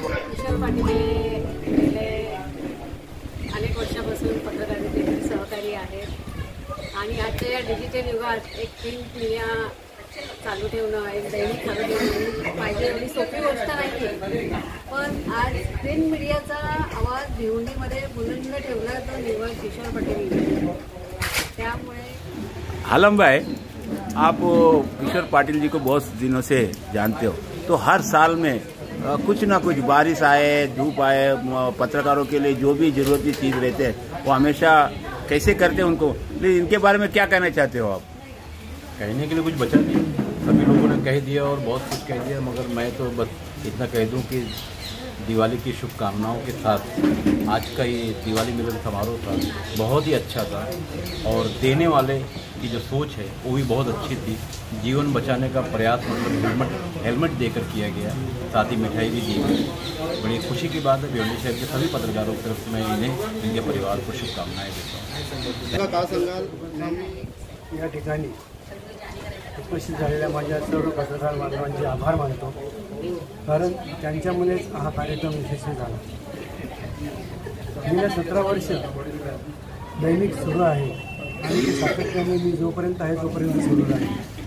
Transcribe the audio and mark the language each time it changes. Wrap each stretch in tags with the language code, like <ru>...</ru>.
<mr>किशोर पाटील गेले अनेक वर्षापासून पत्रकारितेतील सहकारी आहेत आणि आजच्या या डिजिटल युगात एक प्रिंट मीडिया चालू ठेवणं, एक दैनिक चालू ठेवणं पाहिजे एवढी सोपी गोष्ट नाही आहे। पण आज प्रिंट मीडियाचा आवाज भिवंडीमध्ये बुलंद ठेवला तो निव्वळ किशोर पाटील। त्यामुळे</mr> <hi>आलम भाई, आप किशोर पाटिल जी को बहुत दिनों से जानते हो, तो हर साल में कुछ ना कुछ बारिश आए, धूप आए, पत्रकारों के लिए जो भी जरूरती चीज़ रहते हैं वो हमेशा कैसे करते हैं उनको। लेकिन इनके बारे में क्या कहना चाहते हो आप? कहने के लिए कुछ बचा नहीं, सभी लोगों ने कह दिया और बहुत कुछ कह दिया। मगर मैं तो बस इतना कह दूं कि दिवाली की शुभकामनाओं के साथ आज का ये दिवाली मिलन समारोह था, बहुत ही अच्छा था और देने वाले की जो सोच है वो भी बहुत अच्छी थी। जीवन बचाने का प्रयास मतलब हेलमेट देकर किया गया, साथ ही मिठाई भी दी गई। बड़ी खुशी की बात है। भिवंडी शहर के सभी पत्रकारों की तरफ मैं इन्हें इनके परिवार को शुभकामनाएं देता हूँ।</hi> <mr>या ठिकाणी उपस्थित झालेल्या माझ्या सर्व पत्रकार बांधवांचे आभार मानतो, कारण त्यांच्यामुळेच हा कार्यक्रम यशस्वी झाला। गेल्या 17 वर्ष दैनिक सुरू आहे आणि ते सातत्याने मी जोपर्यंत आहे तोपर्यंत सुरू राहील।</mr>